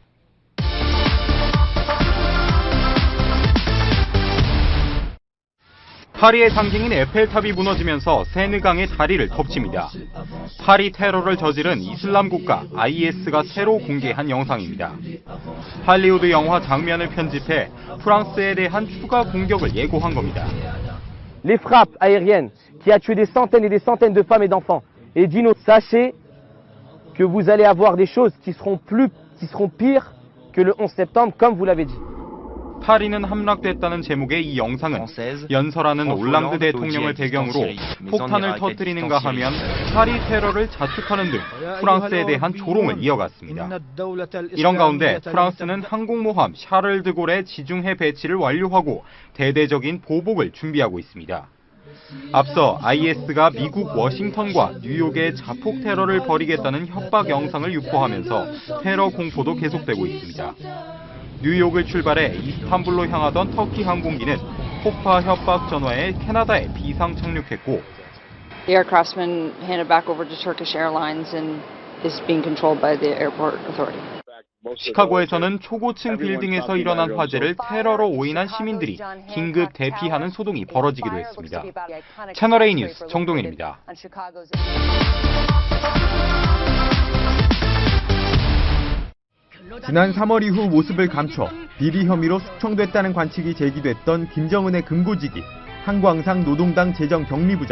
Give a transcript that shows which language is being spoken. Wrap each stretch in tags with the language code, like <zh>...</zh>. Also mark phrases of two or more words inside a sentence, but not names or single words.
<ko>파리의 상징인 에펠탑이 무너지면서 세느강의 다리를 덮칩니다. 파리 테러를 저지른 이슬람 국가 IS가 새로 공개한 영상입니다. 할리우드 영화 장면을 편집해 프랑스에 대한 추가 공격을 예고한 겁니다.</ko> <fr>Les frappes aériennes qui a tué des centaines et des centaines de femmes et d'enfants et d'innocents, sachez que vous allez avoir des choses qui seront pires que le 11 septembre, comme vous l'avez dit.</fr> <ko>파리는 함락됐다는 제목의 이 영상은 연설하는 올랑드 대통령을 배경으로 폭탄을 터뜨리는가 하면 파리 테러를 자축하는 등 프랑스에 대한 조롱을 이어갔습니다. 이런 가운데 프랑스는 항공모함 샤를 드골의 지중해 배치를 완료하고 대대적인 보복을 준비하고 있습니다. 앞서 IS가 미국 워싱턴과 뉴욕에 자폭 테러를 벌이겠다는 협박 영상을 유포하면서 테러 공포도 계속되고 있습니다. 뉴욕을 출발해 이스탄불로 향하던 터키 항공기는 폭파 협박 전화에 캐나다에 비상 착륙했고</ko> <en>The aircraft's been handed back over to Turkish Airlines and is being controlled by the airport authority.</en> <ko>시카고에서는 초고층 빌딩에서 일어난 화재를 테러로 오인한 시민들이 긴급 대피하는 소동이 벌어지기도 했습니다. 채널A 뉴스 정동일입니다. 지난 3월 이후 모습을 감춰 비리 혐의로 숙청됐다는 관측이 제기됐던 김정은의 금고지기, 한광상 노동당 재정경리부장.</ko>